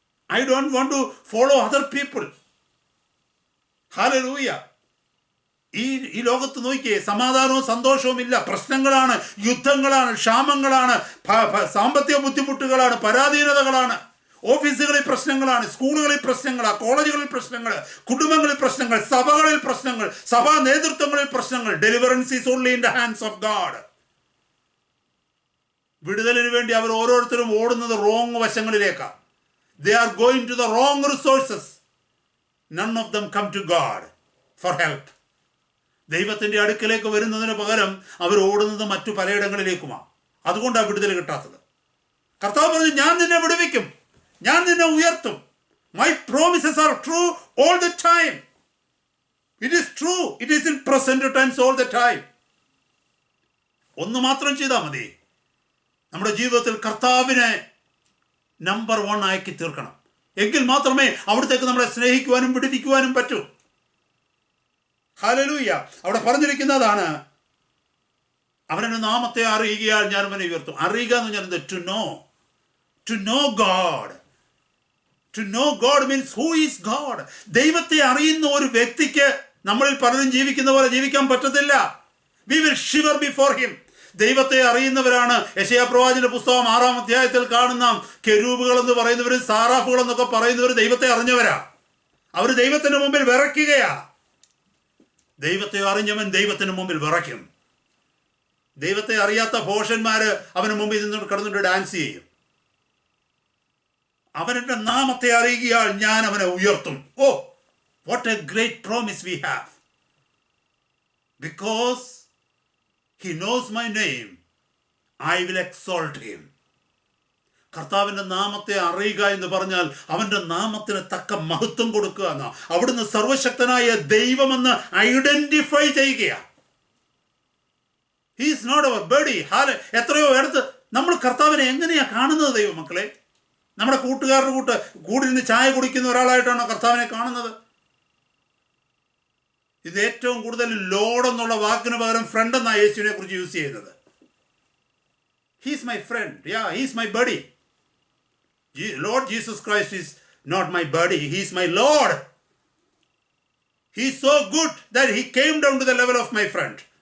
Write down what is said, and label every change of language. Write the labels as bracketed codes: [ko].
[en] I don't want to follow other people. [ml] Hallelujah. ഈ ലോകത്ത് നോക്കിയേ, സമാധാനവും സന്തോഷവും ഇല്ല. പ്രശ്നങ്ങളാണ്, യുദ്ധങ്ങളാണ്, ക്ഷാമങ്ങളാണ്, സാമ്പത്തിക ബുദ്ധിമുട്ടുകളാണ്, പരാധീനതകളാണ്, ഓഫീസുകളിൽ പ്രശ്നങ്ങളാണ്, സ്കൂളുകളിൽ പ്രശ്നങ്ങളാണ്, കോളേജുകളിൽ പ്രശ്നങ്ങൾ, കുടുംബങ്ങളിൽ പ്രശ്നങ്ങൾ, സഭകളിൽ പ്രശ്നങ്ങൾ, സഭാ നേതൃത്വങ്ങളിൽ പ്രശ്നങ്ങൾ. [en] Deliverance is only in the hands of God. [ml] വിടുതലിന് വേണ്ടി അവർ ഓരോരുത്തരും ഓടുന്നത് wrong വശങ്ങളിലേക്കാണ്. [en] They are going to the wrong resources. None of them come to God for help. [ml] ദൈവത്തിന്റെ അടുക്കലേക്ക് വരുന്നതിന് പകരം അവർ ഓടുന്നത് മറ്റു പലയിടങ്ങളിലേക്കുമാണ്. അതുകൊണ്ടാണ് വിടുതൽ കിട്ടാത്തത്. കർത്താവ് പറഞ്ഞു, ഞാൻ നിന്നെ വിടുവിക്കും, ഞാൻ നിന്നെ ഉയർത്തും. [en] My promises are true all the time. It is true. It is in present tense all the time. [ml] ഒന്ന് മാത്രം ചെയ്താൽ മതി. നമ്മുടെ ജീവിതത്തിൽ കർത്താവിനെ നമ്പർ 1 ആക്കി തീർക്കണം. എങ്കിൽ മാത്രമേ അവിടത്തേക്ക് നമ്മളെ സ്നേഹിക്കുവാനും വിടുവിക്കുവാനും പറ്റൂ. ഹല്ലേലൂയ. അവിടെ പറഞ്ഞിരിക്കുന്നതാണ്, അവനെ നാമത്തെ അറിയുകയാൽ ഞാൻ അവനെ ഉയർത്തും. അറിയുക എന്ന് പറഞ്ഞാൽ എന്ത്? [en] To know God. To know God means who is God. [ml] ദൈവത്തെ അറിയുന്ന ഒരു വ്യക്തിക്ക് നമ്മളിൽ പലരും ജീവിക്കുന്ന പോലെ ജീവിക്കാൻ പറ്റത്തില്ല. [en] We will shiver before him. [ml] ദൈവത്തെ അറിയുന്നവരാണ് യെശയ്യാ പ്രവാചകന്റെ പുസ്തകം 6-ാം അധ്യായത്തിൽ കാണുന്ന കെരൂബുകൾ എന്ന് പറയുന്നവരും സാറാഫുകൾ എന്നൊക്കെ പറയുന്നവർ ദൈവത്തെ അറിഞ്ഞവരാ. അവർ ദൈവത്തിന് മുമ്പിൽ വിറയ്ക്കുകയാ. ദൈവത്തെ അറിഞ്ഞവൻ ദൈവത്തിന് മുമ്പിൽ വിറയ്ക്കും. ദൈവത്തെ അറിയാത്ത ഭോഷന്മാര് അവന് മുമ്പിൽ നിന്ന് കിടന്നിട്ട് ഡാൻസ് ചെയ്യും. അവന്റെ നാമത്തെ അറിയുകയാൽ ഞാൻ അവനെ ഉയർത്തും. [en] Oh, what a great promise we have. Because he knows my name, I will exalt him. [ml] കർത്താവിൻ്റെ നാമത്തെ അറിയുക എന്ന് പറഞ്ഞാൽ അവൻ്റെ നാമത്തിന് തക്ക മഹത്വം കൊടുക്കുക എന്നാ. അവിടുന്ന് സർവശക്തനായ ദൈവമെന്ന് ഐഡന്റിഫൈ ചെയ്യുകയാണ്. [en] He's not our buddy. [ml] എത്രയോ അടുത്ത് നമ്മൾ കർത്താവിനെ എങ്ങനെയാ കാണുന്നത് ദൈവമക്കളെ? നമ്മുടെ കൂട്ടുകാരുടെ കൂടിരുന്ന് ചായ കുടിക്കുന്ന ഒരാളായിട്ടാണോ കർത്താവിനെ കാണുന്നത്? ഇത് ഏറ്റവും കൂടുതൽ ലോഡ് എന്നുള്ള വാക്കിന് പകരം ഫ്രണ്ട് എന്നാണ് യേശുവിനെ കുറിച്ച് യൂസ് ചെയ്യുന്നത്. [en] He's my friend, he's my buddy. Lord Jesus Christ is not my buddy, he is my Lord. He is so good that he came down to the level of my friend.